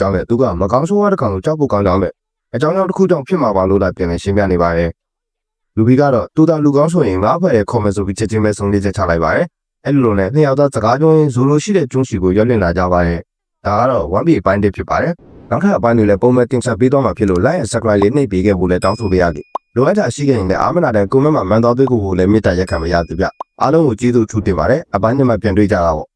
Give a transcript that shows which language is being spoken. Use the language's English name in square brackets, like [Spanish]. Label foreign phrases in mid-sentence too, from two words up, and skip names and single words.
[Burmese] ကြောင်းနဲ့သူကမကောင်းဆိုးဝါးတစ်ကောင်ကိုကြောက်ဖို့ကောင်းကြောင်းနဲ့အကြောင်းကြောင့်တစ်ခုကြောင့်ဖြစ်မှာပါလို့လည်းပြန်လည်ရှင်းပြနေပါတယ်လူဘီကတော့သူသာလူကောင်းဆိုရင်ငါ့ဘက်ရဲ့ခေါ်မယ်ဆိုပြီးချက်ချင်းပဲဆုံးဖြတ်ချက်ချလိုက်ပါတယ်အဲ့လိုနဲ့နှစ်ယောက်သားစကားပြောရင်းဇိုလိုရှိတဲ့ကျွန်းစီကိုရောက်လင်လာကြပါတယ်ဒါကတော့ 1B အပိုင်းတစ်ဖြစ်ပါတယ်နောက်ထပ်အပိုင်းတွေလည်းပုံမှန်တင်ဆက်ပေးသွားမှာဖြစ်လို့ [English] like and subscribe [Burmese] လေးနှိပ်ပေးခဲ့ဖို့လည်းတောင်းဆိုပေးရသည်လိုအပ်တာရှိခဲ့ရင်လည်းအားမနာတဲ့ comment မှာမှန်တော်သွေးကိုလည်းမေတ္တာရက်ခံမရသည်ဗျအားလုံးကိုကျေးဇူးထူးတင်ပါတယ်အပိုင်းနှစ်မှာပြန်တွေ့ကြတာပေါ့